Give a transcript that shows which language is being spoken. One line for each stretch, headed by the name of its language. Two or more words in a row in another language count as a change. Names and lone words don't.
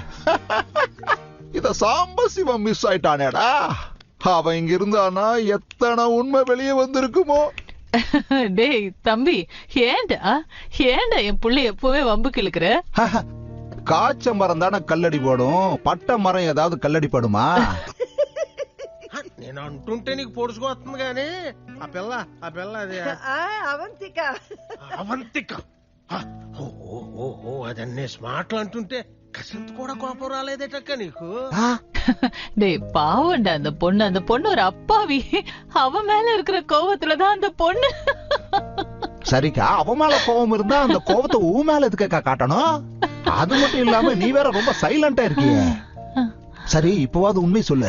Tamil: இத சாம்பசிவம் மிஸ் ஆயிட்டானேடா. அவன் இங்க இருந்தானா எத்தனை உண்மை வெளியே வந்திருக்குமோ. டேய் தம்பி, ஏண்டா என் புள்ளை எப்பவுமே வம்புக்கு இழுக்கிற? காய்ச்ச மரம் தானே கல்லடி போடும், பட்ட மரம் ஏதாவது கல்லடி படுமா?
Telugu: నేను అంటుంటే నీకు పొడుచుకొస్తుంది గాని ఆ పిల్ల అది అవంతిక. అవంతిక అదన్నీ స్మార్ట్లు అంటుంటే కసంత కూడా కోపం రాలేదేటక్క నీకు?
Tamil: டேய் பாவண்டா அந்த பொண்ணு ஒரு அப்பாவி. அவ மேல இருக்கிற கோவத்துலதான் அந்த பொண்ணு. சரிக்கா, அவ மேல கோவம் இருந்தா அந்த கோவத்தை ஊ மேல எதுக்கா காட்டணும்? அது மட்டும் இல்லாம நீ வேற ரொம்ப சைலண்டா இருக்கிய. சரி இப்பவாது உண்மை சொல்லு.